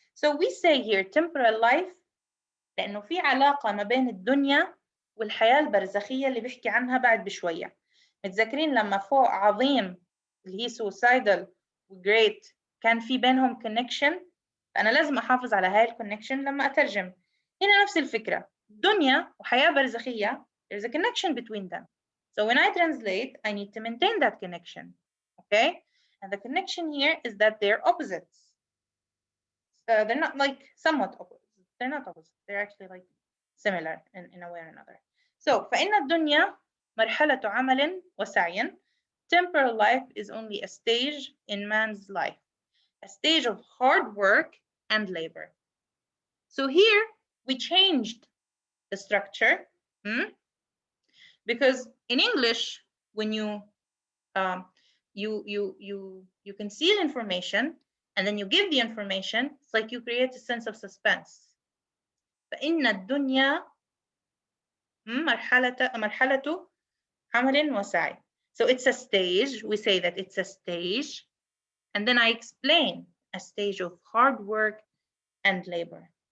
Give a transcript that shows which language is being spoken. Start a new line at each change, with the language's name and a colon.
Arabic: So we say here temporal life لأنه في علاقة ما بين الدنيا والحياة البرزخية اللي بيحكي عنها بعد بشوية. متذكرين لما فوق عظيم اللي هي suicidal و great كان في بينهم connection فأنا لازم أحافظ على هاي الكونكشن لما أترجم. هنا نفس الفكرة، دنيا وحياة برزخية there's a connection between them.
English: So when I translate, I need to maintain that connection. Okay? And the connection here is that they're opposites. They're not like somewhat opposite. They're not opposite. They're actually like similar in a way or another.
Arabic: So فإن الدنيا مرحلة عمل وسعي.
English: Temporal life is only a stage in man's life, a stage of hard work and labor. So here we changed the structure because in English, when you you conceal information and then you give the information, it's like you create a sense of suspense.
Arabic: فإن الدنيا مرحلة عمل وسعي.
English: So it's a stage. We say that it's a stage, and then I explain a stage of hard work and labor.